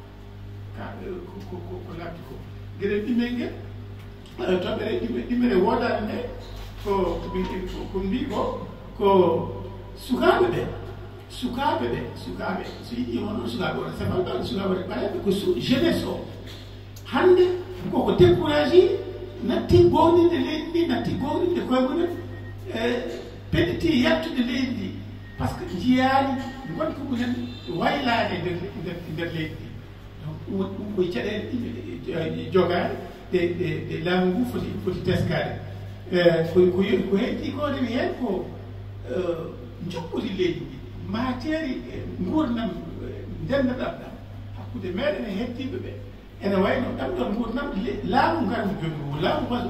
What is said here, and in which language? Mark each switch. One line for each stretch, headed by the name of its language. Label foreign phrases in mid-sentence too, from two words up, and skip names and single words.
Fula: ko laabti ko gueɗel ɗimel ngel toɓɓere ɗimmere wodade nde ko mbi ko sukaɓe ɓe sukaaɓe so yiɗi onon sukaaɓe oɗo sefal ɗon sukaaɓe ɗe ɓaleɓe ko jeunesse o hannde koko découragé natti gowninde leydi ndi natti gowninde koye mumen peɗiti yaltude leydi ndi
French: par ce que
Fula: jiyaani gonko mumen waylaade nder leydi ndi donc ɗum koye caɗeele ɗiɓe jogaade ɗe laamu ngu foti teskade ko heddi ko ndewi heen ko joɓɓude leydi ndi mateeri gurdam ndendaɗam ɗam hakkude meɗen e heddiɓe ɓe ene wayno ɗam ɗon gurdam laamu ngar mo jogii laamu